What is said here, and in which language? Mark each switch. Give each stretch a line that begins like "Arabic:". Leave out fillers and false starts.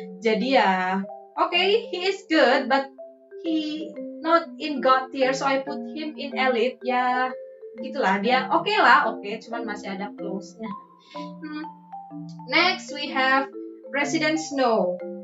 English: Jadi ya, okay, he is good, but he not in God tier, so I put him in elite.
Indonesian: Ya, gitulah, dia oke lah, cuman masih ada close-nya.
English: Next we have President Snow.